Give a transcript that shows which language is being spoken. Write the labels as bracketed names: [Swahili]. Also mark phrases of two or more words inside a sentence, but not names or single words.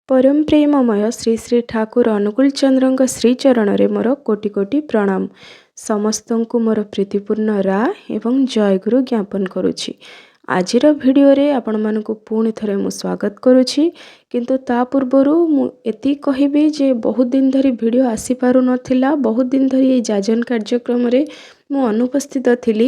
[Odia] ପରମ ପ୍ରେମମୟ ଶ୍ରୀ ଶ୍ରୀ ଠାକୁର ଅନୁକୂଳ ଚନ୍ଦ୍ର ଶ୍ରୀଚରଣ ରେ ମୋର କୋଟି କୋଟି ପ୍ରଣାମ। ସମସ୍ତ କୁ ମୋର ପ୍ରୀତିପୂର୍ଣ୍ଣ ରା ଏବଂ ଜୟଗୁରୁ ଜ୍ଞାପନ କରୁଛି। ଆଜିର ଭିଡିଓ ରେ ଆପଣ ମାନଙ୍କୁ ପୁଣି ଥରେ ମୁଁ ସ୍ୱାଗତ କରୁଛି। କିନ୍ତୁ ତା ପୂର୍ବରୁ ମୁଁ ଏତି କହିବି ଯେ ବହୁତ ଦିନ ଧରି ଭିଡିଓ ଆସି ପାରୁ ନଥିଲା। ବହୁତ ଦିନ ଧରି ଏ ଯାଜନ କାର୍ଯ୍ୟକ୍ରମ ରେ ମୁଁ ଅନୁପସ୍ଥିତ ଥିଲି।